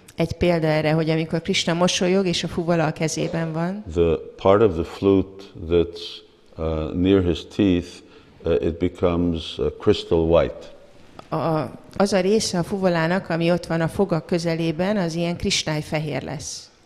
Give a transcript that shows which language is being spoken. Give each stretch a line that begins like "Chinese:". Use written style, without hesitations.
Hungarian: egy példa erre, hogy amikor Krishna mosolyog és a fuvala a kezében van,
English: the part of the flute that's near his teeth, it becomes crystal white.
Hungarian: Az a része a fuvolának, ami ott van a fogak közelében, az ilyen kristályfehér lesz.